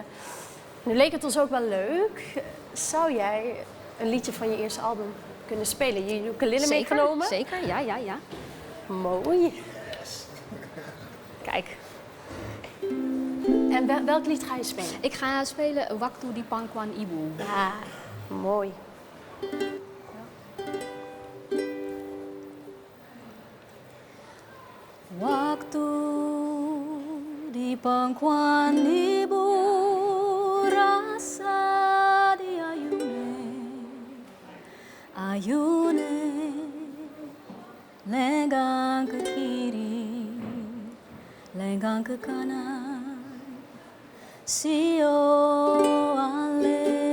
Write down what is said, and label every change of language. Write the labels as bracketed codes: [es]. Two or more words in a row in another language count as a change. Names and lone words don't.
[nl] Nu leek het ons ook wel leuk. Zou jij een liedje van je eerste album kunnen spelen? Je ukulele meegenomen? Zeker, ja. Mooi. Kijk. En welk lied ga je spelen? Ik ga spelen Waktu di Pangkuan Ibu. Ja, mooi. [abs] Waktu di pangkuan ibu rasa ayune lenggang ke kiri, lenggang ke kanan, sio ale.